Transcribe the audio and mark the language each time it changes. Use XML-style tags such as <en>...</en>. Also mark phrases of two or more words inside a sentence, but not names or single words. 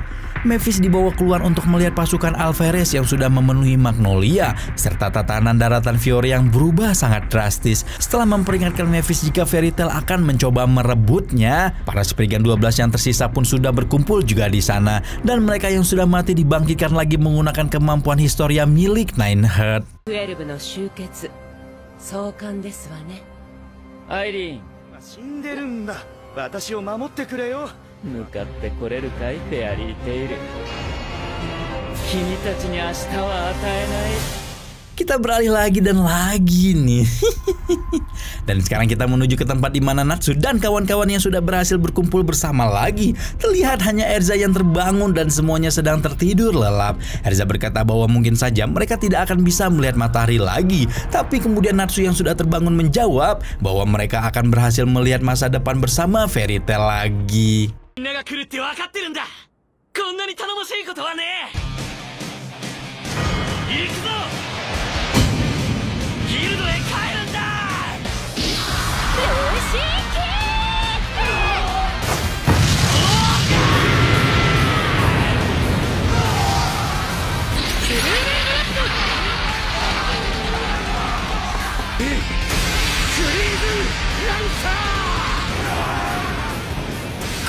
<id>Mavis dibawa keluar untuk melihat pasukan Alvarez yang sudah memenuhi Magnolia, serta tatanan daratan Fiore yang berubah sangat drastis. Setelah memperingatkan Mavis jika Fairy Tail akan mencoba merebutnya, para Spriggan 12 yang tersisa pun sudah berkumpul juga di sana, dan mereka yang sudah mati dibangkitkan lagi menggunakan kemampuan Historia milik Nineheart.</id> <ja>12 の集結、壮観ですわね。アイリーン、死んでるんだ。私を守ってくれよ。向かってこれるかい、フェアリーテイル。君たちに明日は与えない。</ja> <id>Kita beralih lagi dan lagi nih. Dan sekarang kita menuju ke tempat di mana Natsu dan kawan-kawan yang sudah berhasil berkumpul bersama lagi. Terlihat hanya Erza yang terbangun dan semuanya sedang tertidur lelap. Erza berkata bahwa mungkin saja mereka tidak akan bisa melihat matahari lagi. Tapi kemudian Natsu yang sudah terbangun menjawab bahwa mereka akan berhasil melihat masa depan bersama Fairy Tail lagi.</id> <ja>みんなが来るって分かってるんだ。こんなに頼もしいことはねえ。行くぞ。ギルドへ帰るんだ。よし行けクリーズランサー。</ja>